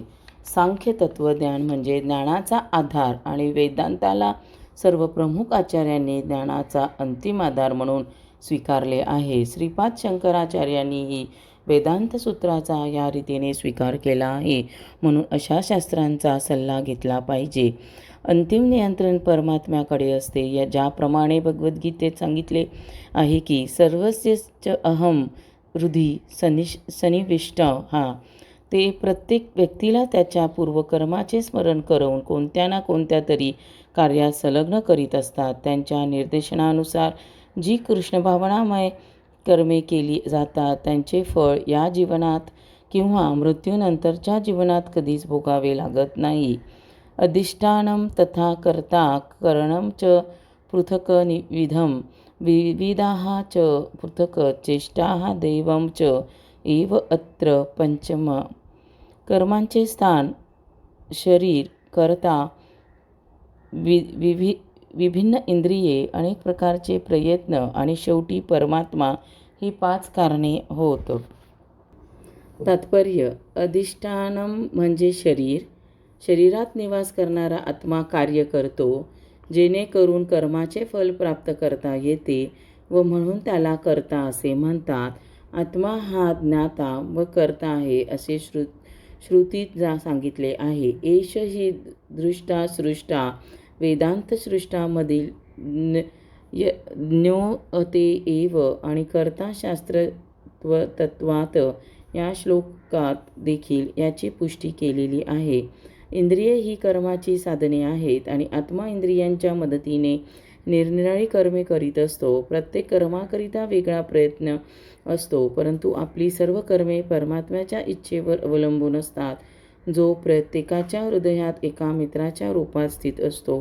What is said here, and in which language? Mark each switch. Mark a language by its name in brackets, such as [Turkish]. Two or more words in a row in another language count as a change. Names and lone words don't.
[Marathi] सांख्य तत्वज्ञान म्हणजे ज्ञानाचा आधार आणि वेदांताला सर्व प्रमुख आचार्यांनी ज्ञानाचा अंतिम आधार म्हणून स्वीकारले आहे. श्रीपाद शंकराचार्यांनीही वेदांत सूत्राचा या रीतीने स्वीकार केला आहे. म्हणून अशा शास्त्रांचा सल्ला घेतला पाहिजे. अंतिम नियंत्रण परमात्म्याकडे असते. ज्याप्रमाणे भगवद्गीतेत सांगितले आहे की [Sanskrit] सर्वस्य अहम हृदि सन्निविष्ट [Marathi] हा. ते प्रत्येक व्यक्तीला त्याच्या पूर्वकर्माचे स्मरण करून कोणत्या ना कोणत्या तरी कार्यात संलग्न करीत असतात. त्यांच्या निर्देशनानुसार जी कृष्णभावनामय कर्मे केली जातात त्यांचे फळ या जीवनात किंवा मृत्यूनंतरच्या जीवनात कधीच भोगावे लागत नाही. [Sanskrit] अधिष्ठानं तथा कर्ता करणं च पृथक् विधम विविधाः च पृथक् चेष्टाः दैवं च एव अत्र पंचम. [Marathi] कर्मांचे स्थान, शरीर, कर्ता, विभिन्न इंद्रिये, अनेक प्रकारचे प्रयत्न आणि शेवटी परमात्मा ही 5 कारणे होत. तात्पर्य: अधिष्ठानं म्हणजे शरीर. शरीरात निवास करणारा आत्मा कार्य करतो. जेणेकरून कर्माचे फल प्राप्त करता येते व म्हणून त्याला कर्ता असे म्हणतात. आत्मा हा ज्ञाता व कर्ता आहे असे श्रुतीत सांगितले आहे. [Sanskrit] एष ही दृष्टा सृष्टा [Marathi] वेदांतसृष्टामधील ज्ञोते एव आणि कर्ता शास्त्र तत्वात या श्लोकात देखील याची पुष्टी केलेली आहे. इंद्रिये ही कर्माची साधने आहेत आणि आत्मा इंद्रियांच्या मदतीने निरनिराळी कर्मे करीत असतो. प्रत्येक कर्माकरिता वेगळा प्रयत्न असतो, परंतु आपली सर्व कर्मे परमात्म्याच्या इच्छेवर अवलंबून असतात, जो प्रत्येकाच्या हृदयात एका मित्राच्या रूपात स्थित असतो.